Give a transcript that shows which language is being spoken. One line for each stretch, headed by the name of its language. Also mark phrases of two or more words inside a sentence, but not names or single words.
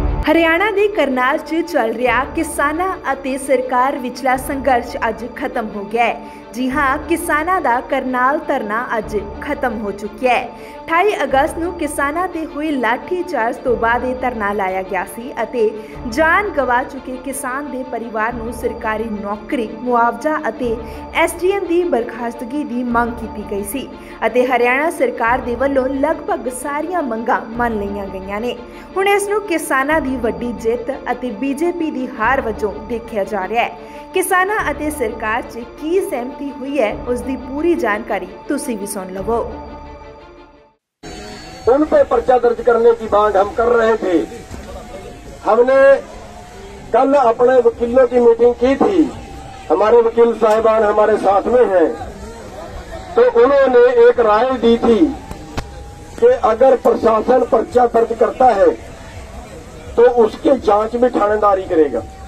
Punjabi: हरियाणा ਦੇ ਕਰਨਾਲ 'ਚ ਚੱਲ ਰਿਹਾ ਕਿਸਾਨਾਂ ਅਤੇ ਸਰਕਾਰ ਵਿਚਲਾ ਸੰਘਰਸ਼ ਅੱਜ ਖਤਮ ਹੋ ਗਿਆ ਹੈ।
Hindi: जी हाँ,
Punjabi: ਕਿਸਾਨਾਂ ਦਾ ਕਰਨਾਲ ਧਰਨਾ ਅੱਜ ਖ਼ਤਮ ਹੋ ਚੁੱਕਾ ਹੈ। 28 अगस्त ਨੂੰ ਕਿਸਾਨਾਂ ਤੇ ਹੋਈ ਲਾਠੀਚਾਰਜ ਤੋਂ ਬਾਅਦ ਇਹ ਧਰਨਾ ਲਾਇਆ ਗਿਆ ਸੀ ਅਤੇ ਜਾਨ ਗਵਾ ਚੁੱਕੇ किसान ਦੇ ਪਰਿਵਾਰ ਨੂੰ ਸਰਕਾਰੀ ਨੌਕਰੀ, ਮੁਆਵਜ਼ਾ ਅਤੇ SDM ਦੀ ਬਰਖਾਸਤਗੀ ਦੀ ਮੰਗ ਕੀਤੀ ਗਈ ਸੀ ਅਤੇ ਹਰਿਆਣਾ ਸਰਕਾਰ ਦੇ ਵੱਲੋਂ ਲਗਭਗ ਸਾਰੀਆਂ ਮੰਗਾਂ ਮੰਨ ਲਈਆਂ ਗਈਆਂ ਨੇ। ਹੁਣ ਇਸ ਨੂੰ ਕਿਸਾਨਾਂ ਦੀ ਵੱਡੀ ਜਿੱਤ ਅਤੇ BJP ਦੀ ਹਾਰ ਵਜੋਂ ਦੇਖਿਆ ਜਾ ਰਿਹਾ ਹੈ। किसानां ਅਤੇ ਸਰਕਾਰ ਚ ਕੀ ਸਹਿਮਤੀ ਹੋਈ ਹੈ, ਉਸਕੀ ਪੂਰੀ ਜਾਣਕਾਰੀ ਤੁਸੀ ਭੀ ਸੁਣ ਲਵੋ।
Hindi: उन पे पर्चा दर्ज करने की मांग हम कर रहे थे। हमने कल अपने वकीलों की मीटिंग की थी, हमारे वकील साहिबान हमारे साथ में हैं, तो उन्होंने एक राय दी थी कि अगर प्रशासन पर्चा दर्ज करता है तो उसके जांच में थानेदारी करेगा